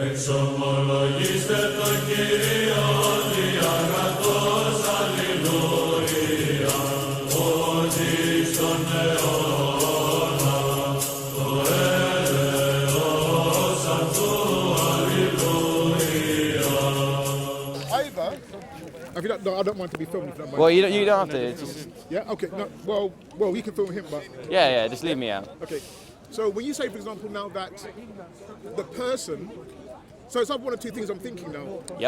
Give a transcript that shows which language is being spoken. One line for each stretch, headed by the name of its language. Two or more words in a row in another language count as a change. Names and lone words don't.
Greek: Εξομολογήστε το Κύριο διαγραφός, αλληλούια, ότι στον αιώνα το έλεος αυτού, αλληλούια.
English: Either, if you don't, no, I don't want to be filmed if you don't mind. Well, you don't have to. It's just, Yeah, okay, no, well, you can film him, but... yeah, just leave me out. Okay, so when you say, for example, now that the person, so it's like one of two things I'm thinking now. Yep.